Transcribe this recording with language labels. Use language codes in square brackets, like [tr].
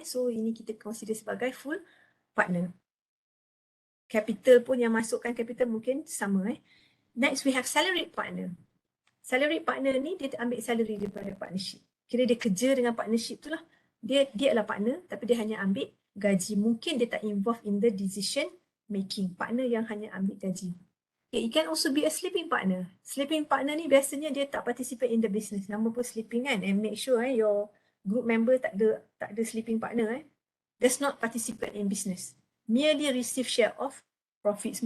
[ms] So ini kita consider sebagai full partner. Capital pun yang masukkan capital mungkin sama. [en] Next we have salaried partner. [ms] Salaried partner ni dia ambil salary daripada partnership. Kira dia kerja dengan partnership tu lah. Dia adalah partner tapi dia hanya ambil gaji. Mungkin dia tak [en] involved in the decision making. [ms] Partner yang hanya ambil gaji. [en] Okay, it can also be a sleeping partner. [ms] Sleeping partner ni biasanya dia tak [en] participate in the business. [ms] Nama pun sleeping kan. [en] And make sure your group member [ms] tak ada [en] sleeping partner. Does not participate in business. Merely receive share of profits.